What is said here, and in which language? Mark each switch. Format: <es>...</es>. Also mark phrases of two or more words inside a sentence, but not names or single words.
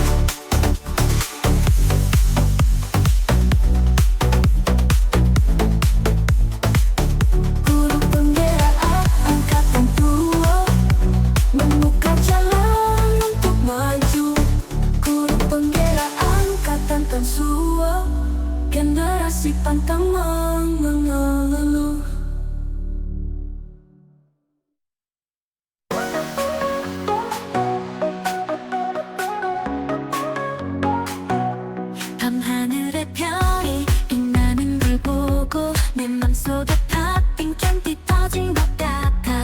<id>Guru penggerak angkatan 2 membuka jalan untuk maju. Guru penggerak angkatan 2, generasi pantang mengeluh.</id> <ko>밤하늘의 별이 빛나는 걸 보고 내 맘속에 팥빙 캔디 터진 것 같아.</ko>